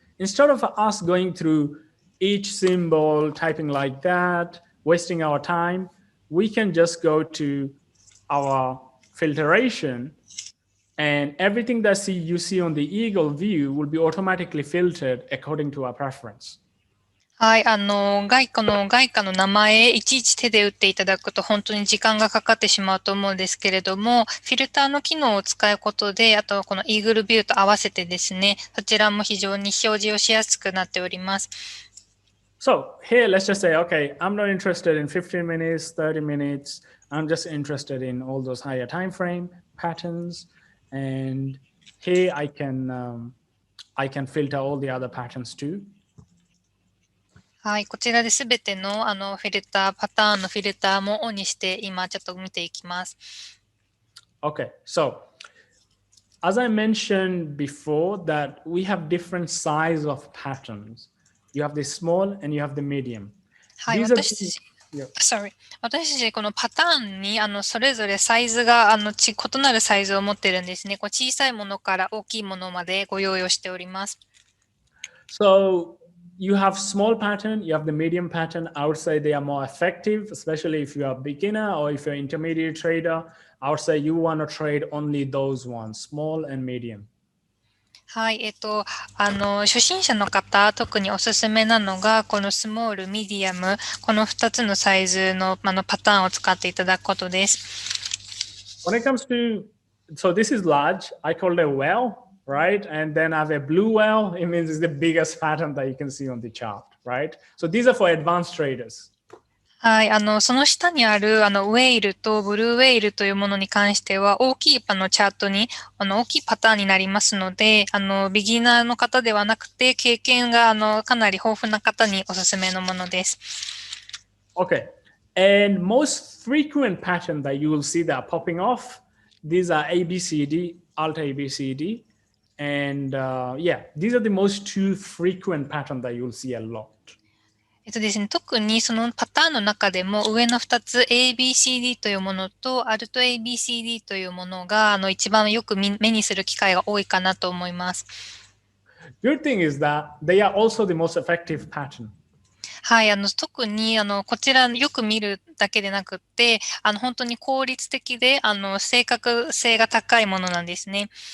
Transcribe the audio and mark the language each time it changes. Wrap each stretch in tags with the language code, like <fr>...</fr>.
<en>Instead of us going through each symbol, typing like that, wasting our time, we can just go to our filtration, and everything that you see on the Eagle view will be automatically filtered according to our preference.</en> <ja>はい、外貨の名前、いちいち手で打っていただくと本当に時間がかかってしまうと思うんですけれども、フィルターの機能を使うことで、あとこのイーグルビューと合わせてですね、そちらも非常に表示をしやすくなっております。</ja> <en>So here, let's just say, okay, I'm not interested in 15 minutes, 30 minutes. I'm just interested in all those higher time frame patterns. And here I can filter all the other patterns too.</en> <ja>はい、こちらで全てのフィルター、パターンのフィルターもオンにして今ちょっと見ていきます。</ja> <en>Okay, so as I mentioned before that we have different size of patterns. You have the small and you have the medium.</en> <ja>はい、私たちこのパターンにそれぞれサイズが異なるサイズを持ってるんですね。こう小さいものから大きいものまでご用意をしております。</ja> <en>So you have small pattern, you have the medium pattern. I would say they are more effective, especially if you are a beginner or if you're an intermediate trader. I would say you want to trade only those ones, small and medium.</en> <ja>はい、初心者の方、特におすすめなのが、このスモール、ミディアム、この2つのサイズのパターンを使っていただくことです。</ja> <en>When it comes to, so this is large, I call it a whale, right? And then I have a blue whale, it means it's the biggest pattern that you can see on the chart, right? So these are for advanced traders.</en> <ja>はい、その下にあるウェイルとブルーウェイルというものに関しては大きいチャートに大きいパターンになりますので、ビギナーの方ではなくて経験がかなり豊富な方におすすめのものです。</ja> <en>Okay, and most frequent pattern that you will see that are popping off, these are ABCD, Alt ABCD, and yeah, these are the most two frequent pattern that you will see a lot.</en> <ja>ですね、特にそのパターンの中でも上の2つ ABCD というものと Alt ABCD というものが一番よく目にする機会が多いかなと思います。</ja> <en>Good thing is that they are also the most effective pattern.</en> <ja>はい、特にこちらよく見るだけでなくって本当に効率的で正確性が高いものなんですね。</ja>